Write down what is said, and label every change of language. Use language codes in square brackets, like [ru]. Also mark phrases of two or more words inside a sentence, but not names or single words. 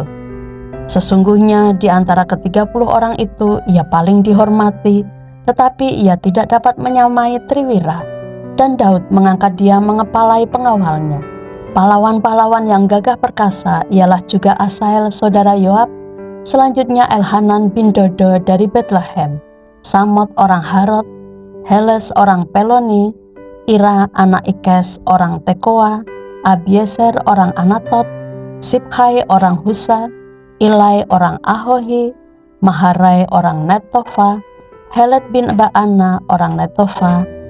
[id] Sesungguhnya di antara ke-30 orang itu ia paling dihormati, tetapi ia tidak dapat menyamai Triwira. Dan Daud mengangkat dia mengepalai pengawalnya. Pahlawan-pahlawan yang gagah perkasa ialah juga Asael saudara Yoab, selanjutnya Elhanan bin Dodo dari Bethlehem, Samot orang Harod, Heles orang Peloni, Ira anak Ikes orang Tekoa, Abieser orang Anatot, Sibhai orang Husa, Ilai orang Ahohi, Maharai orang Netofa, Helet bin Baana orang Netofa,